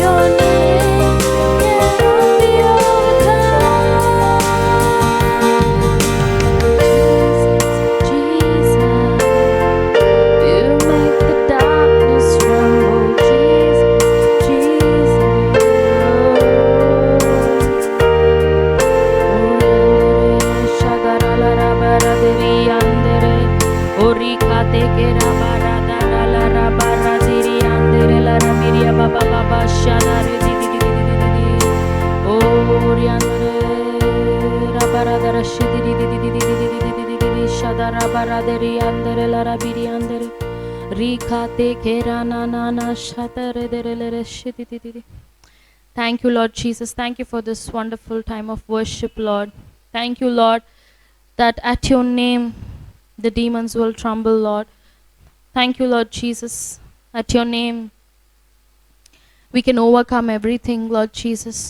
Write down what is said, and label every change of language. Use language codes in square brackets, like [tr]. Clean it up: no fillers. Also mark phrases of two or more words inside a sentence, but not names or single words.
[en] Your name cannot be overcome. Jesus, you make the darkness tremble, Jesus, Jesus. Shagarala baradiri andere, orikate kera barada la baradiri andere la miria baba baba shadare di di di di di di di. Oriandere rabarada rashidi di di di di di di di di di di shadara baradiri andere la rabiri andere. Rikate kera na na na shatare dere le shidi di di di. Thank you, Lord Jesus. Thank you for this wonderful time of worship, Lord. Thank you, Lord, that at your name the demons will tremble, Lord. Thank you, Lord Jesus. At your name we can overcome everything, Lord Jesus.